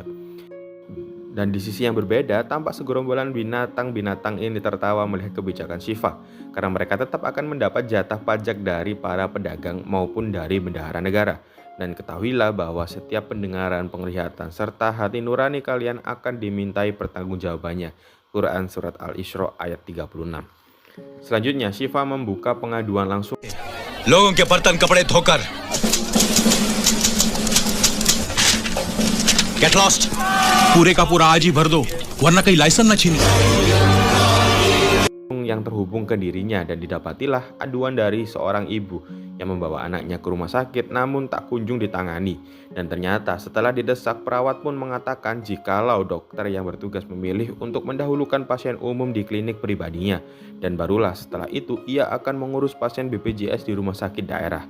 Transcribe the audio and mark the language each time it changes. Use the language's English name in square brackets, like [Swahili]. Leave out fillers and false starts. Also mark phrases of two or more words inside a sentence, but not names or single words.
[Indonesian] Dan di sisi yang berbeda, tampak segerombolan binatang-binatang ini tertawa melihat kebijakan Shiva karena mereka tetap akan mendapat jatah pajak dari para pedagang maupun dari bendahara negara. Dan ketahuilah bahwa setiap pendengaran, penglihatan, serta hati nurani kalian akan dimintai pertanggungjawabannya. Quran Surat Al-Isra ayat 36. Selanjutnya, Shiva membuka pengaduan langsung. [Hindi] लोगों के बर्तन कपड़े धोकर [English] get lost [Hindi] पूरे का पूरा आज ही भर दो वरना कहीं लाइसेंस ना छीने [Indonesian] yang terhubung ke dirinya dan didapatilah aduan dari seorang ibu yang membawa anaknya ke rumah sakit namun tak kunjung ditangani. Dan ternyata setelah didesak, perawat pun mengatakan jikalau dokter yang bertugas memilih untuk mendahulukan pasien umum di klinik pribadinya, dan barulah setelah itu ia akan mengurus pasien BPJS di rumah sakit daerah.